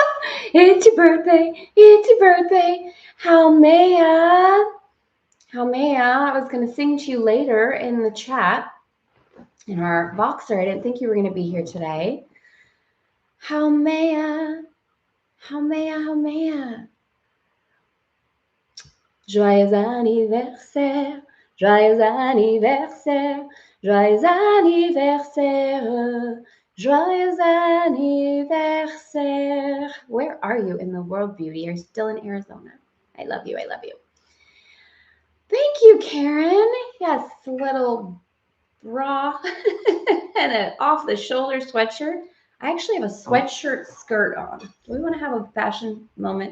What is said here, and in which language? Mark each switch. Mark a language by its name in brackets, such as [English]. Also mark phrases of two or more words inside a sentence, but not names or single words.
[English] It's your birthday. It's your birthday. How Maya? How Maya? I was going to sing to you later in the chat in our Voxer. I didn't think you were going to be here today. How Maya? How Maya? How Maya? [French] Joyeux anniversaire. Joyeux anniversaire, joyeux anniversaire, joyeux anniversaire. [English] Where are you in the world, beauty? You're still in Arizona. I love you. I love you. Thank you, Karen. Yes, a little bra and an off-the-shoulder sweatshirt. I actually have a sweatshirt skirt on. Do we want to have a fashion moment?